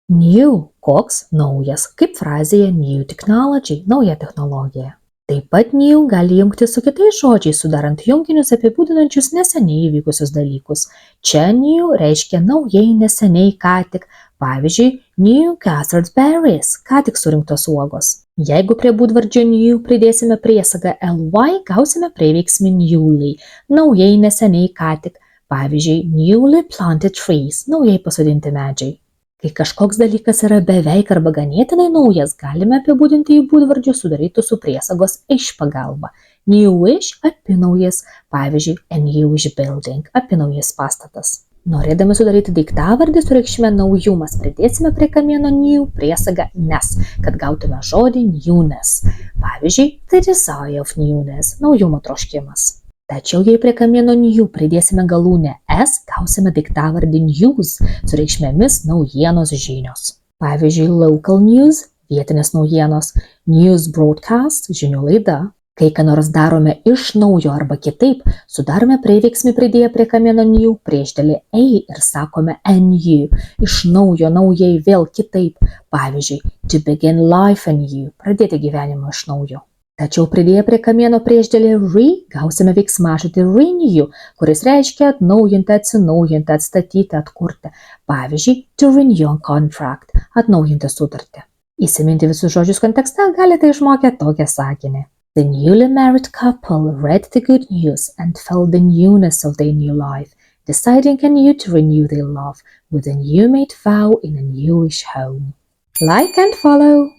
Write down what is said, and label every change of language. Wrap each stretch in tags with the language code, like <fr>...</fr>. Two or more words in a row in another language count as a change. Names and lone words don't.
<lt>New – koks, naujas, kaip frazėje</lt> <en>new technology</en> <lt>– nauja technologija. Taip pat new gali jungtis su kitais žodžiais, sudarant junginius apibūdinančius neseniai įvykusius dalykus. Čia new reiškia naujai, neseniai, ką tik. Pavyzdžiui,</lt> <en>new gathered berries –</en> <lt>ką tik surinktos uogos. Jeigu prie būdvardžio new pridėsime priesagą ly, gausime prieveiksmį newly – naujai, neseniai, ką tik. Pavyzdžiui,</lt> <en>newly planted trees –</en> <lt>naujai pasodinti medžiai. Kai kažkoks dalykas yra beveik arba ganėtinai naujas, galime apibūdinti jį būdvardžiu sudarytu su priesagos ish pagalba. Newish – apynaujas, pavyzdžiui,</lt> <en>a newish building –</en> <lt>apynaujas pastatas. Norėdami sudaryti daiktavardį su reikšme naujumas, pridėsime prie kamieno new priesagą ness, kad gautume žodį newness. Pavyzdžiui,</lt> <en>the desire of newness –</en> <lt>naujumo troškimas. Tačiau jei prie kamieno new pridėsime galūnę s, gausime daiktavardį news su reikšmėmis naujienos žinios. Pavyzdžiui,</lt> <en>local news</en> <lt>– vietinės naujienos,</lt> <en>news broadcast</en> <lt>– žinių laida. Kai ką nors darome iš naujo arba kitaip, sudarome prieveiksmį pridėję prie kamieno new priešdėlį a ir sakome anew – iš naujo, naujai, vėl kitaip. Pavyzdžiui,</lt> <en>to begin life anew –</en> <lt>pradėti gyvenimą iš naujo. Tačiau pridėję prie kamieno priešdėlį re, gausime veiksmažodį renew, kuris reiškia atnaujinti, atsinaujinti, atstatyti, atkurti. Pavyzdžiui,</lt> <en>to renew a contract –</en> <lt>atnaujinti sutartį. Įsiminti visus žodžius kontekste galite išmokę tokią sakinį.</lt> <en>The newly married couple read the good news and felt the newness of their new life, deciding anew to renew their love with a new made vow in a newish home. Like and follow!</en>